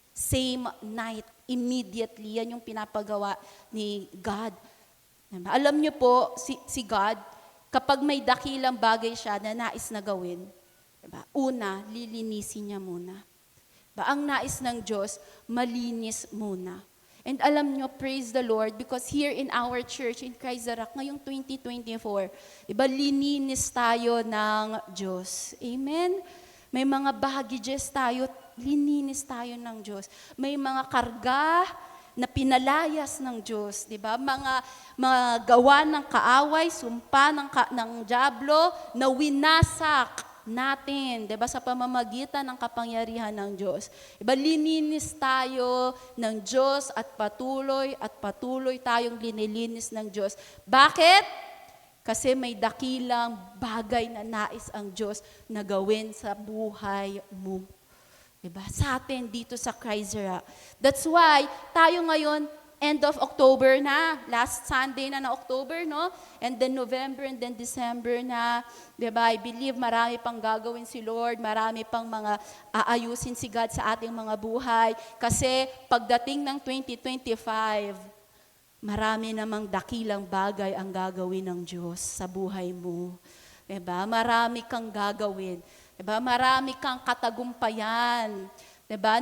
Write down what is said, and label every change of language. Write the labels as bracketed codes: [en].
[en] Same night, immediately. [tl] Yan yung pinapagawa ni God. Diba? Alam niyo po, si God, kapag may dakilang bagay siya na nais na gawin, diba? Una, lilinisin niya muna. Ang nais ng Diyos, malinis muna. [en] And [tl] alam nyo, [en] praise the Lord, because here in our church, in Christ the Rock, [tl] ngayong 2024, lininis tayo ng Diyos. [en] Amen? [tl] May mga baggages tayo, lininis tayo ng Diyos. May mga karga na pinalayas ng Diyos. Diba? Mga gawa ng kaaway, sumpa ng dyablo, na winasak natin, diba, sa pamamagitan ng kapangyarihan ng Diyos. Diba, lininis tayo ng Diyos at patuloy tayong linilinis ng Diyos. Bakit? Kasi may dakilang bagay na nais ang Diyos na gawin sa buhay mo. Diba? Sa atin dito sa Christ the Rock. [en] That's why [tl] tayo ngayon, [en] end of October na, last Sunday na October, no? And then November and then December [tl] na, diba? [en] I believe [tl] marami pang gagawin si Lord, marami pang mga aayusin si God sa ating mga buhay. Kasi pagdating ng 2025, marami namang dakilang bagay ang gagawin ng Diyos sa buhay mo. Diba? Marami kang gagawin. Diba? Marami kang katagumpayan. Diba?